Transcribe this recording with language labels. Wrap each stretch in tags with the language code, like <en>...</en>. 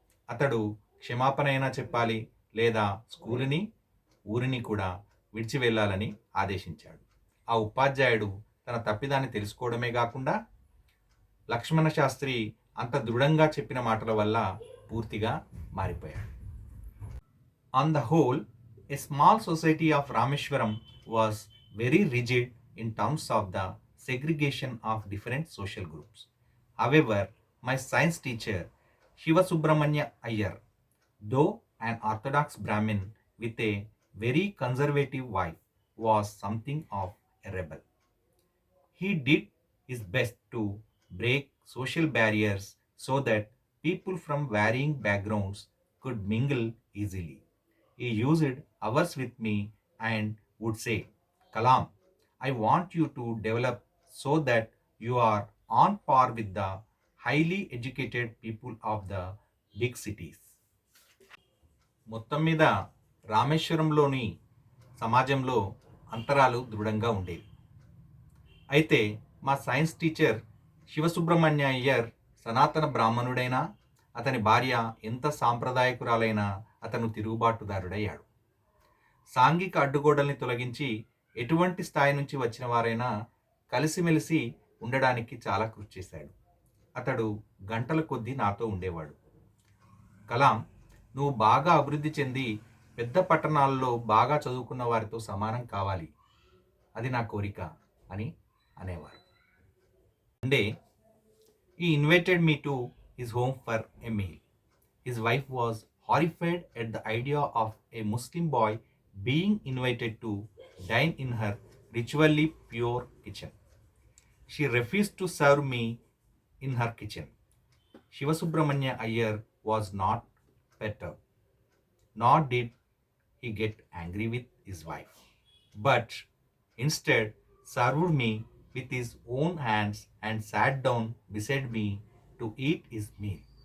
<te>అతడు క్షమాపణైనా చెప్పాలి లేదా స్కూలుని, ఊరిని కూడా విడిచి వెళ్ళాలని ఆదేశించాడు. ఆ ఉపాధ్యాయుడు తన తప్పిదాన్ని తెలుసుకోవడమే కాకుండా లక్ష్మణ శాస్త్రి అంత దృఢంగా చెప్పిన మాటల వల్ల పూర్తిగా మారిపోయాడు.</te> <en>On the whole, a small society of Rameshwaram was very rigid in terms of the segregation of different social groups. However, my science teacher, Shiva Subramanya Iyer, though an orthodox Brahmin with a very conservative wife, was something of a rebel. He did his best to break social barriers so that people from varying backgrounds could mingle easily. He used hours with me and would say, Kalam, I want you to develop so that you are on par with the highly educated people of the big cities.</en> <te>మొత్తం మీద రామేశ్వరంలోని సమాజంలో అంతరాలు దృఢంగా ఉండేవి. అయితే మా science teacher Sivasubramanya Iyer సనాతన బ్రాహ్మణుడైనా, అతని భార్య ఎంత సాంప్రదాయకురాలైనా అతను తిరుగుబాటుదారుడయ్యాడు. సాంఘిక అడ్డుగోడల్ని తొలగించి ఎటువంటి స్థాయి నుంచి వచ్చిన వారైనా కలిసిమెలిసి ఉండడానికి చాలా కృషి చేశాడు. అతడు గంటల కొద్దీ నాతో ఉండేవాడు. కలాం, నువ్వు బాగా అభివృద్ధి చెంది పెద్ద పట్టణాల్లో బాగా చదువుకున్న వారితో సమానం కావాలి, అది నా కోరిక అని అనేవారు.</te> <en>One day, he invited me to his home for a meal. His wife was horrified at the idea of a Muslim boy being invited to dine in her ritually pure kitchen. She refused to serve me in her kitchen. Shivasubramanya Iyer was not perturbed, nor did he get angry with his wife, but instead served me with his own hands and sat down beside me to eat his meal.</en>